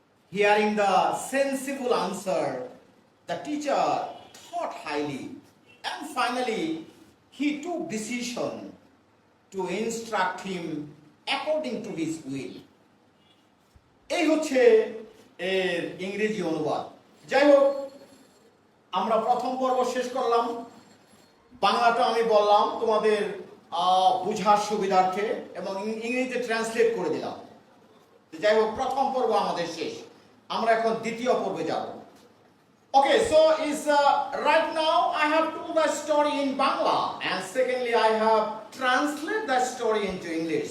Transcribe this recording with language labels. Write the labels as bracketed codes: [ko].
[en] Hearing the sensible answer, the teacher thought highly and finally he took decision to instruct him according to his will. [bn] এই হচ্ছে এর ইংরেজি অনুবাদ। যাই হোক, আমরা প্রথম পর্ব শেষ করলাম। বাংলাটা আমি বললাম তোমাদের বুঝার সুবিধার্থে এবং ইংরেজিতে ট্রান্সলেট করে দিলাম। যাই হোক, প্রথম পর্ব আমাদের শেষ। আমরা এখন দ্বিতীয় পর্বে যাব। [en] Okay, so is right now I have told the story in Bangla, and secondly I have translated the story into English.